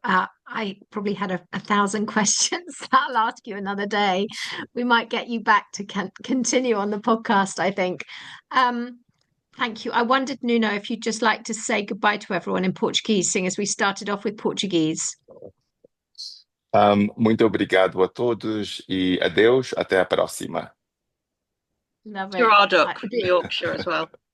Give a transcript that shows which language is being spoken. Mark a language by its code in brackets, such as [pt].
[en] I probably had a thousand questions that I'll ask you another day. We might get you back to continue on the podcast, I think. Thank you. I wondered, Nuno, if you'd just like to say goodbye to everyone in Portuguese, seeing as we started off with Portuguese. [pt] Muito obrigado a todos e adeus, até a próxima. [en] Love it. Gerardook from Yorkshire as well.